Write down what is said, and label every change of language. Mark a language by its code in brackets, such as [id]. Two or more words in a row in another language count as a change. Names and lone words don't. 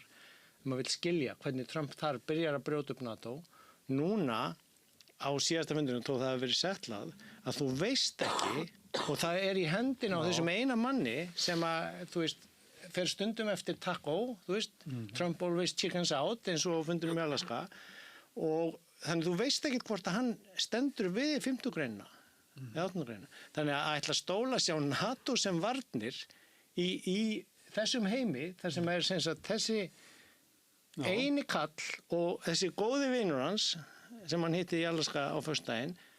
[is] Maður vil skilja hvernig Trump þar byrjar að brjóta upp NATO. Núna á síðasta fundunum þó það hefur verið settlað að þú veist ekki og það í hendina á þessum eina manni sem að, þú veist, fer stundum eftir taco, þú veist, [en] Trump always chickens out [is] eins og fundunum í Alaska og þannig þú veist ekkert hvort að hann stendur við 50 greinina eða 18 greinina. Þannig að ætla að stóla sig á NATO sem varnir í þessum heimi þar sem sem sagt, þessi eini kall og þessi góði vinur hans sem hann hitti í Alaska á föstudaginn